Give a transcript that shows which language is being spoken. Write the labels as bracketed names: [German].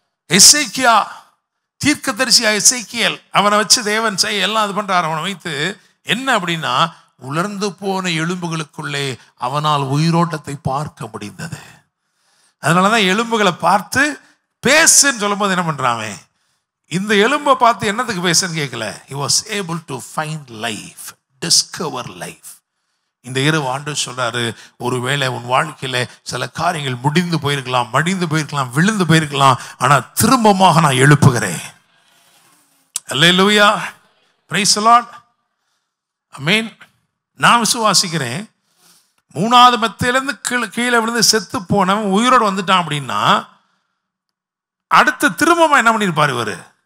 [Tamil] எசேக்கியா தீர்க்கதரிசியா எசேக்கியேல், அவனை வச்சு தேவன் செய்ய எல்லாம் அது பண்றாரு. அவனை வைத்து என்ன அப்படின்னா, உலர்ந்து போன எலும்புகளுக்குள்ளே அவனால் உயிரோட்டத்தை பார்க்க முடிந்தது. அதனாலதான் எலும்புகளை பார்த்து பேசுன்னு சொல்லும் போது என்ன பண்றான், இந்த எலும்பை பார்த்து என்னத்துக்கு பேசுன்னு கேட்கல. [English] he was able to find life, discover life. [Tamil] இந்த இரவு ஆண்டவர் சொல்றாரு, ஒருவேளை உன் வாழ்க்கையில சில காரியங்கள் முடிந்து போயிருக்கலாம், மடிந்து போயிருக்கலாம், விழுந்து போயிருக்கலாம், ஆனா திரும்பமாக நான் எழுப்புகிறேன். அல்லேலூயா, பிரைஸ் தி லார்ட், ஆமென். நான் விசுவாசிக்கிறேன், 3வது மெத்தையிலிருந்து கீழே விழுந்து செத்து போனவன் உயிரோடு வந்துட்டான் அப்படின்னா அடுத்த திரும்பமா என்ன பண்ணிருப்பாரு இவரு?